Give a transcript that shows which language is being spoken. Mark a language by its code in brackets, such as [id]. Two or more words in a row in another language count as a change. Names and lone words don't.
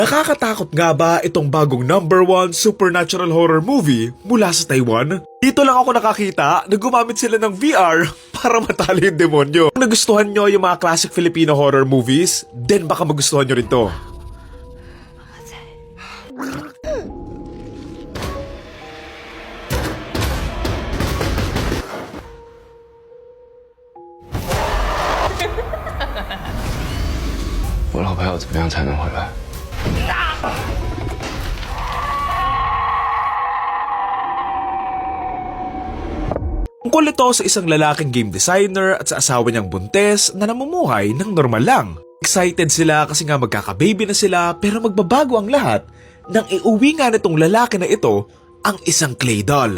[tl] Nakakatakot nga ba itong bagong #1 supernatural horror movie mula sa Taiwan? Dito lang ako nakakita na gumamit sila ng VR para matalo yung demonyo. Kung nagustuhan nyo yung mga [en] classic Filipino horror movies, [tl] then baka magustuhan nyo rin to. [zh] 我老婆要怎么样才能回来？ [tl] Tungkol ito sa isang lalaking [en] game designer [tl] at sa asawa niyang buntes na namumuhay ng normal lang. Excited sila kasi nga magkakababy na sila pero magbabago ang lahat nang iuwi nga nitong lalaki na ito ang isang [en] clay doll.